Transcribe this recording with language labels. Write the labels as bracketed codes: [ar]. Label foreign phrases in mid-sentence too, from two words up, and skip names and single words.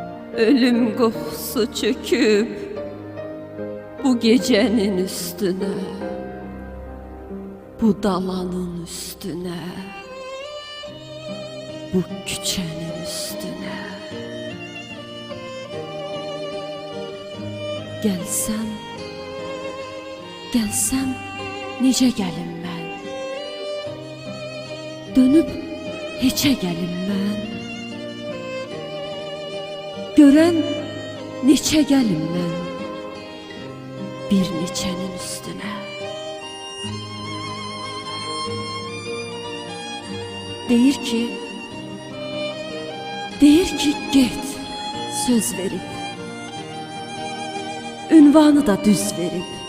[tr] Ölüm kokusu çöküp bu gecenin üstüne, bu dalanın üstüne, bu küçenin üstüne. Gelsem, gelsem [az] necə gəlim mən? Dönüb heçə gəlim mən? Görən neçə gəlim mən? Bir neçənin üstüne. Deyir ki get, söz verib, ünvanı da düz verib.